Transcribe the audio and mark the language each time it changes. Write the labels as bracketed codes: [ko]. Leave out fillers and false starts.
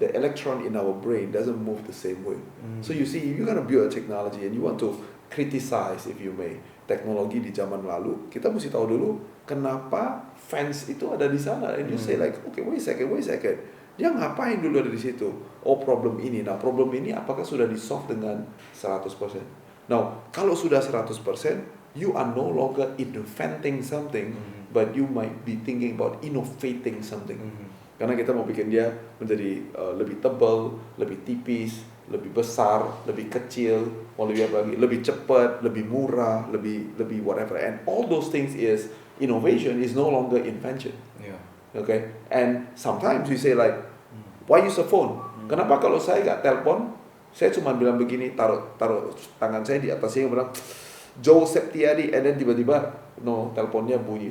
[en] The electron in our brain doesn't move the same way. So you see, if you're gonna build a technology and you want to criticize, if you may, [id] teknologi di zaman lalu, kita mesti tahu dulu kenapa fans itu ada di sana. [en] And you say like, okay, wait a second. [id] Dia ngapain dulu ada di situ? Oh, problem ini. Nah, problem ini apakah sudah di-solve dengan 100%? [en] Now, [id] kalau sudah 100%, [en] you are no longer inventing something, but you might be thinking about innovating something. [id] Karena kita mau bikin dia menjadi lebih tebal, lebih tipis, lebih besar, lebih kecil, mau lebih apa lagi, lebih cepat, lebih murah, lebih whatever. [en] And all those things is innovation, is no longer invention. Okay? And sometimes we say like, why use a phone? [id] Kenapa kalau saya nggak telepon, Saya cuma bilang begini, taruh tangan saya di atasnya, bilang Joe Septiadi, [en] and then [id] tiba-tiba teleponnya bunyi.